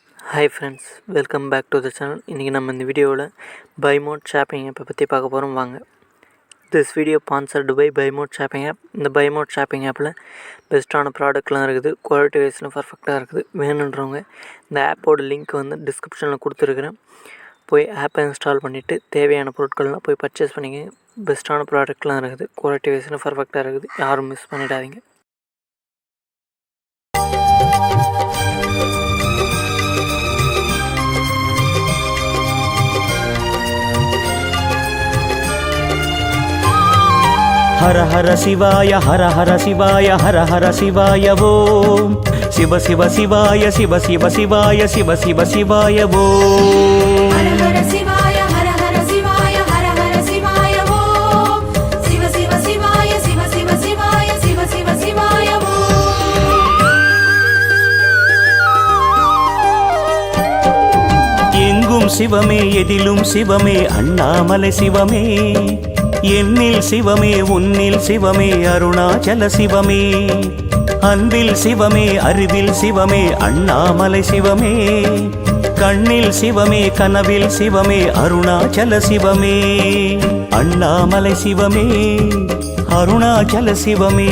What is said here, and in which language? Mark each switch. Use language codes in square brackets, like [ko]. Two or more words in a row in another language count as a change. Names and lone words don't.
[en] Hi friends, welcome back to the channel. [ta] இன்றைக்கி நம்ம இந்த வீடியோவில் பைமோட் ஷாப்பிங் ஆப்பை பற்றி பார்க்க போகிறோம் வாங்க. [en] This video sponsored by பைமோட் ஷாப்பிங் ஆப். [ta] இந்த பைமோட் ஷாப்பிங் ஆப்பில் பெஸ்ட்டான ப்ராடக்ட்லாம் இருக்குது, [en] quality wise [ta] பர்ஃபெக்டாக இருக்குது. வேணுன்றவங்க இந்த ஆப்போட லிங்க் வந்து டிஸ்கிரிப்ஷனில் கொடுத்துருக்குறேன். போய் ஆப்பை இன்ஸ்டால் பண்ணிவிட்டு தேவையான பொருட்கள்லாம் போய் பர்ச்சேஸ் பண்ணிங்க. பெஸ்ட்டான ப்ராடக்ட்லாம் இருக்குது, [en] quality wise [ta] பர்ஃபெக்டாக இருக்குது. யாரும் மிஸ் பண்ணிடாதீங்க. [sa] हर हर शिवाय हर हर शिवाय हर हर शिवाय ओम शिव शिव शिवाय शिव शिव शिवाय शिव शिव शिवाय ओम हर हर शिवाय हर हर शिवाय हर हर शिवाय ओम शिव शिव शिवाय शिव शिव शिवाय शिव शिव शिवाय [ta] எங்கும் சிவமே எதிலும் சிவமே அண்ணாமலை சிவமே எண்ணில் சிவமே உன்னில் சிவமே அருணாச்சல சிவமே அன்பில் சிவமே அறிவில் சிவமே அண்ணாமலை சிவமே கண்ணில் சிவமே கனவில் சிவமே அருணாச்சல சிவமே அண்ணாமலை சிவமே அருணாச்சல சிவமே